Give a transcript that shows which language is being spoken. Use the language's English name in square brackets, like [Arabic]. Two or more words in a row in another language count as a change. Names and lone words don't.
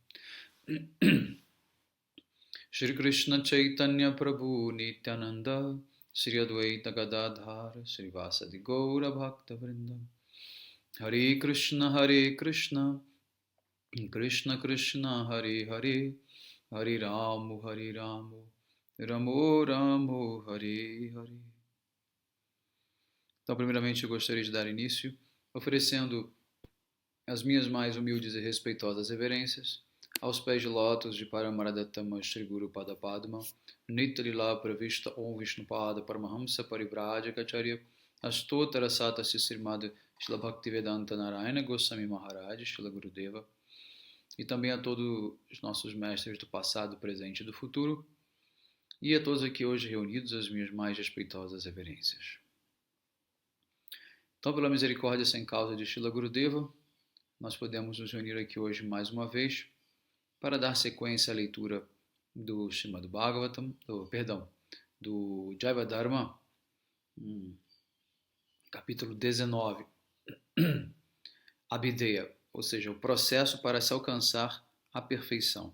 [Portuguese] Shri Krishna Chaitanya Prabhu Nityananda Shri Advaita Gadadhar Shri Vasadi Gaura Bhakta Vrinda Hare Krishna Krishna Krishna Hare Hare Hare Ramu Ramo Ramo Hare Hare. Então, primeiramente, eu gostaria de dar início oferecendo as minhas mais humildes e respeitosas reverências aos pés de lótus de Paramaradattama Shri Guru Pada Padma, Nityalila Pravishta Om Vishnupada Paramahamsa Parivrajacacharya Astotara Sata Srimad Shila Bhaktivedanta Narayana Goswami Maharaj Shila Gurudeva, e também a todos os nossos mestres do passado, presente e do futuro, e a todos aqui hoje reunidos as minhas mais respeitosas reverências. Então, pela misericórdia sem causa de Shila Gurudeva, nós podemos nos reunir aqui hoje mais uma vez para dar sequência à leitura do Srimad Bhagavatam, do Jaiva Dharma, capítulo 19, Abhideya, ou seja, o processo para se alcançar a perfeição.